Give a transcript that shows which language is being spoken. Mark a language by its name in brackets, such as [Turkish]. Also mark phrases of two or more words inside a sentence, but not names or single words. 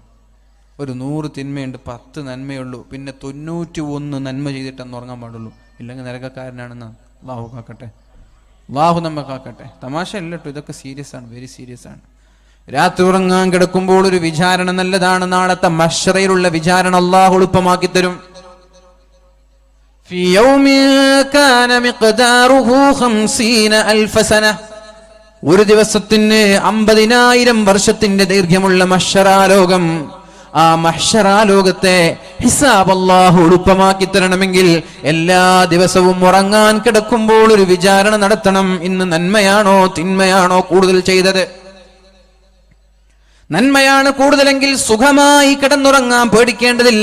[Malayalam] ഒരു 100 തിന്മയുണ്ട്, 10 നന്മയുള്ളൂ, പിന്നെ 91 നന്മ ചെയ്തിട്ടെന്ന് ഉറങ്ങാൻ പാടുള്ളൂ. ഇല്ലെങ്കിൽ നരകക്കാരനാണെന്ന് അള്ളാഹു കാക്കട്ടെ, അള്ളാഹു നമ്മെ കാക്കട്ടെ. തമാശ അല്ല കേട്ടോ, ഇതൊക്കെ സീരിയസ് ആണ്, [English] very serious [Malayalam] ആണ്. രാത്രി ഉറങ്ങാൻ കിടക്കുമ്പോൾ ഒരു വിചാരണ നല്ലതാണ്. നാളത്തെ മഹ്ശറയിലുള്ള വിചാരണ അള്ളാഹു എളുപ്പമാക്കി തരും. [Arabic] في يوم كان مقداره 50,000 سنة. [Malayalam] ഒരു ദിവസത്തിന് 50,000 വർഷത്തിന്റെ ദൈർഘ്യമുള്ള മഹ്ശറാലോകം. ആ മഹ്ശറാലോകത്തെ ഹിസാബ് അല്ലാഹു എളുപ്പമാക്കി തരണമെങ്കിൽ എല്ലാ ദിവസവും ഉറങ്ങാൻ കിടക്കുമ്പോൾ ഒരു വിചാരണ നടത്തണം. ഇന്ന് നന്മയാണോ തിന്മയാണോ കൂടുതൽ ചെയ്തത്? നന്മയാണ് കൂടുതലെങ്കിൽ സുഖമായി കിടന്നുറങ്ങാൻ പേടിക്കേണ്ടതില്ല.